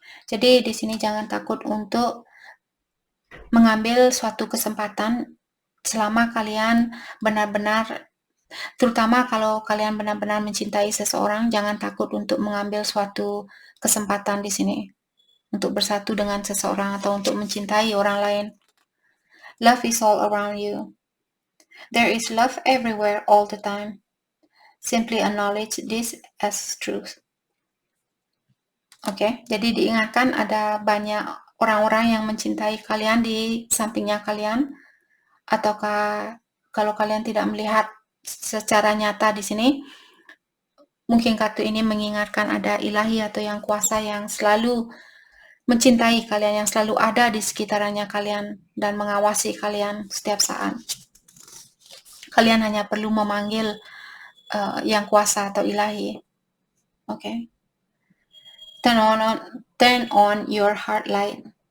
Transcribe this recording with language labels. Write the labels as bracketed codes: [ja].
[id] Jadi di sini jangan takut untuk mengambil suatu kesempatan selama kalian benar-benar, terutama kalau kalian benar-benar mencintai seseorang, jangan takut untuk mengambil suatu kesempatan di sini untuk bersatu dengan seseorang atau untuk mencintai orang lain. [en] Love is all around you. There is love everywhere all the time. Simply acknowledge this as truth. [id] Oke, jadi diingatkan ada banyak orang-orang yang mencintai kalian di sampingnya kalian, ataukah kalau kalian tidak melihat secara nyata di sini, mungkin kartu ini mengingatkan ada ilahi atau yang kuasa yang selalu mencintai kalian, yang selalu ada di sekitarnya kalian dan mengawasi kalian setiap saat. Kalian hanya perlu memanggil yang kuasa atau ilahi. Okay. [en] Turn on your heart light.